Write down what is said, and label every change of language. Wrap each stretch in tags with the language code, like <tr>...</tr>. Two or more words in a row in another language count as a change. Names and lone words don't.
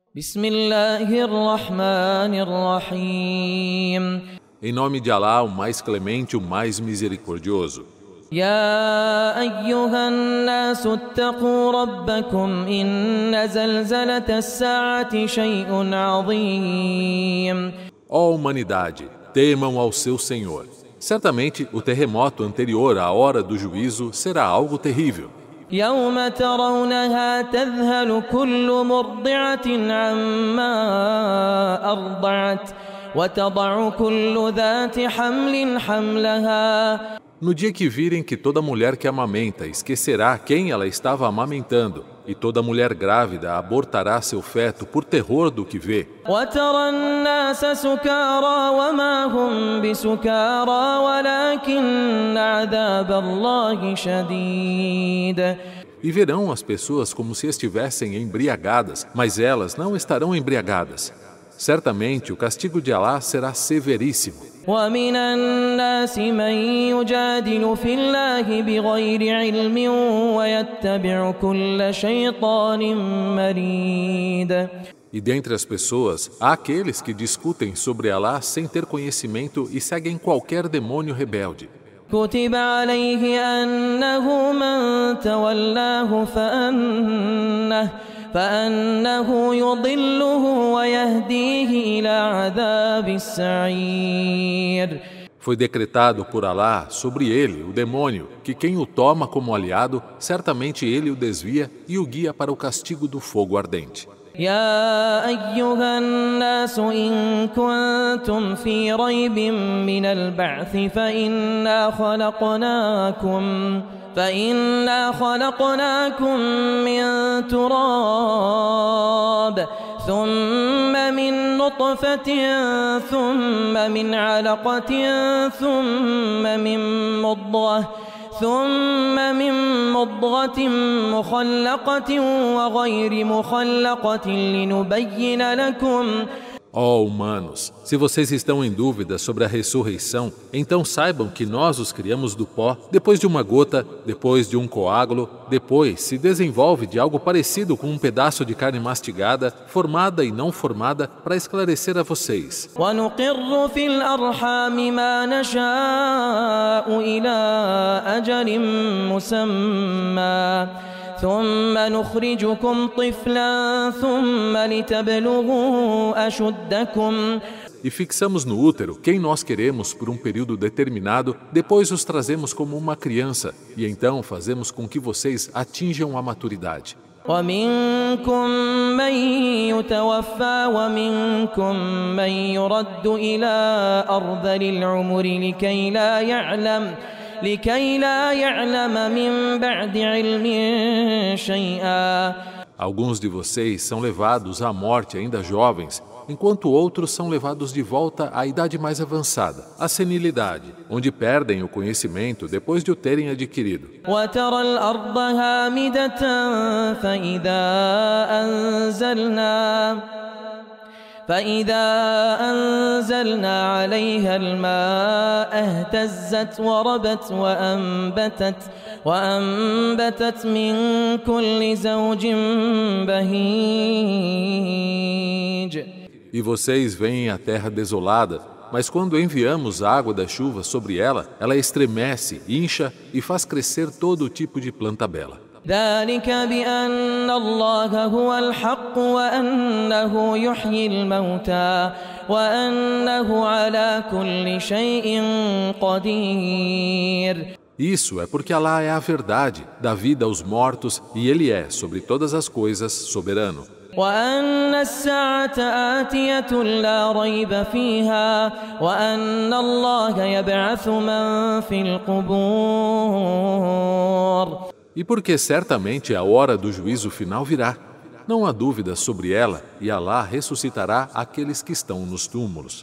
<ar>بسم الله الرحمن الرحيم</ar> <pt>Em nome de Alá, o mais clemente, o mais misericordioso.</pt> <ar>يا أيها الناس اتقوا ربكم إن زلزلة الساعة شيء عظيم</ar> <pt>Ó humanidade, temam ao seu Senhor. Certamente, o terremoto anterior à hora do juízo será algo terrível.</pt> <ar>يوم ترونها تذهل كل مرضعة عما أرضعت وتضع كل ذات حمل حملها.</ar> <pt>No dia que virem que toda mulher que amamenta esquecerá quem ela estava amamentando, e toda mulher grávida abortará seu feto por terror do que vê.</pt> <ar>وترى الناس سكارى وما هم بسكارى ولكن عذاب الله شديد.</ar> <pt>E verão as pessoas como se estivessem embriagadas, mas elas não estarão embriagadas. Certamente o castigo de Alá será severíssimo.</pt> <ar>ومن الناس من يجادل في الله بغير علم ويتبع كل شيطان مريد.</ar> <pt>E dentre as pessoas, há aqueles que discutem sobre Alá sem ter conhecimento e seguem qualquer demônio rebelde.</pt> <ar>كتب عليه أنه من تولاه فأنه يضله ويهديه إلى عذاب السعير.</ar> <pt>Foi decretado por Alá sobre ele, o demônio, que quem o toma como aliado, certamente ele o desvia e o guia para o castigo do fogo ardente.</pt> <ar>يا أيها الناس إن كنتم في ريب من البعث فإنا خلقناكم من تراب ثم من نطفة ثم من علقة ثم من مضغة مخلقة وغير مخلقة لنبين لكم.</ar> <pt>Ó humanos, se vocês estão em dúvida sobre a ressurreição, então saibam que nós os criamos do pó, depois de uma gota, depois de um coágulo, depois se desenvolve de algo parecido com um pedaço de carne mastigada, formada e não formada, para esclarecer a vocês.</pt> <ar>وَنُقِرُّ فِي الْأَرْحَامِ مَا نَشَاءُ إِلَى أَجَلٍ مُّسَمًّى ثم نخرجكم طفلا ثم لتبلغوا أشدكم.</ar> <pt>E fixamos no útero quem nós queremos por um período determinado, depois os trazemos como uma criança, e então fazemos com que vocês atinjam a maturidade.</pt> <ar>ومنكم من يتوفى ومنكم من يرد إلى أرذل العمر لكي لا يعلم من بعد علم شيئا.</ar> <pt>Alguns de vocês são levados à morte ainda jovens, enquanto outros são levados de volta à idade mais avançada, à senilidade, onde perdem o conhecimento depois de o terem adquirido.</pt> <ar>وترى الأرض هامدة فإذا أنزلنا عليها الماء اهتزت وربت وأنبتت من كل زوج بهيج.</ar> <pt>E vocês veem a terra desolada, mas quando enviamos a água da chuva sobre ela, ela estremece, incha e faz crescer todo tipo de planta bela.</pt> <ar>ذلك بأن الله هو الحق وأنه يحيي الموتى وأنه على كل شيء قدير.</ar> <pt>Isso é porque Alá é a verdade, dá vida aos mortos e Ele é, sobre todas as coisas, soberano.</pt> <ar>وأن الساعة آتية لا ريب فيها وأن الله يبعث من في القبور.</ar> <pt>E porque certamente a hora do juízo final virá. Não há dúvida sobre ela, e Alá ressuscitará aqueles que estão nos túmulos.</pt>